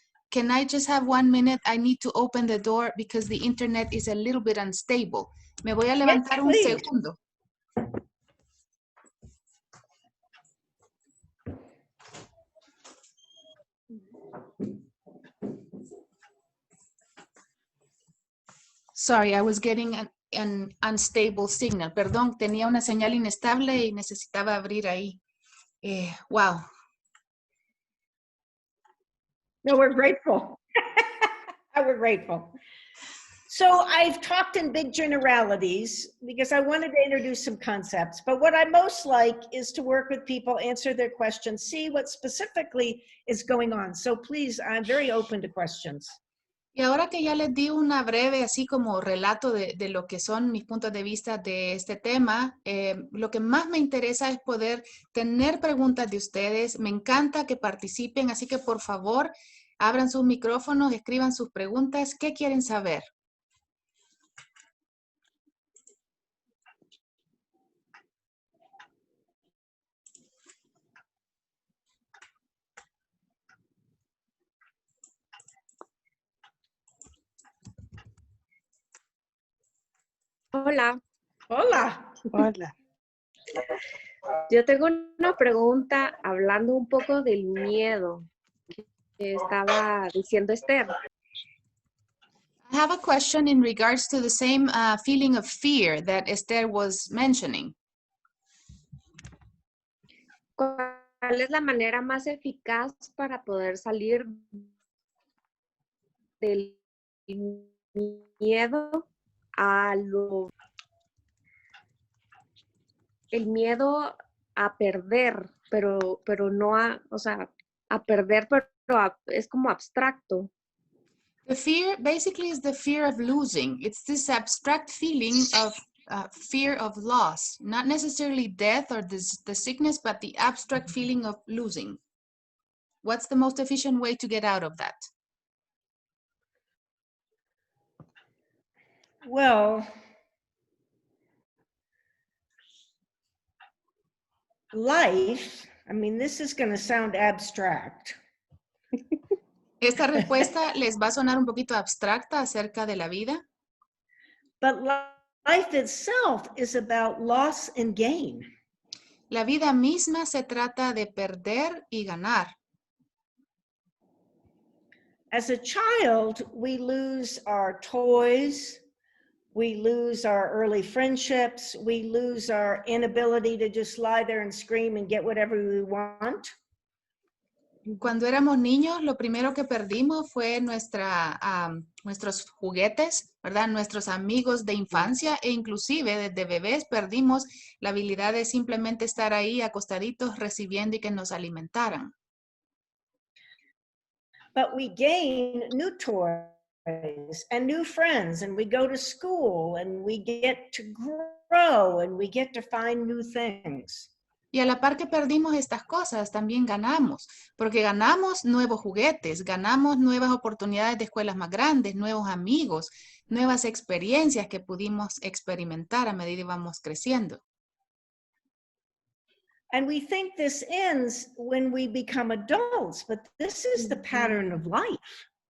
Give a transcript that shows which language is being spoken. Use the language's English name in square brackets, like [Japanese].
[English] Can I just have 1 minute? I need to open the door because the internet is a little bit unstable. [Spanish] Me voy a levantar un segundo. [English] Sorry, I was getting an unstable signal. [Spanish] Perdón, tenía una señal inestable y necesitaba abrir ahí. Wow. [English] No, we're grateful. We're grateful. So I've talked in big generalities because I wanted to introduce some concepts, but what I most like is to work with people, answer their questions, see what specifically is going on. So please, I'm very open to questions. [Spanish] Y ahora que ya les di una breve, así como relato de lo que son mis puntos de vista de este tema, lo que más me interesa es poder tener preguntas de ustedes. Me encanta que participen, así que por favor, abran sus micrófonos, escriban sus preguntas. ¿Qué quieren saber? Hola. Hola. Hola. Yo tengo una pregunta hablando un poco del miedo que estaba diciendo Esther. [English] I have a question in regards to the same feeling of fear that Esther was mentioning. [Spanish] ¿Cuál es la manera más eficaz para poder salir del miedo el miedo a perder, pero no a perder, pero es como abstracto? [English] The fear basically is the fear of losing. It's this abstract feeling of fear of loss, not necessarily death or the sickness, but the abstract feeling of losing. What's the most efficient way to get out of that? Well, life, I mean, this is going to sound abstract. [Spanish] Esta respuesta les va a sonar un poquito abstracta acerca de la vida. [English] But life itself is about loss and gain. [Spanish] La vida misma se trata de perder y ganar. [English] As a child, we lose our toys, we lose our early friendships, we lose our inability to just lie there and scream and get whatever we want. [Spanish] Cuando éramos niños, lo primero que perdimos fue nuestros juguetes, ¿verdad? Nuestros amigos de infancia e inclusive desde bebés perdimos la habilidad de simplemente estar ahí acostaditos recibiendo y que nos alimentaran. [English] But we gain new toys and new friends, and we go to school and we get to grow and we get to find new things. [Spanish] Y a la par que perdimos estas cosas, también ganamos, porque ganamos nuevos juguetes, ganamos nuevas oportunidades de escuelas más grandes, nuevos amigos, nuevas experiencias que pudimos experimentar a medida que íbamos creciendo. [English] And we think this ends when we become adults, but this is the pattern of life.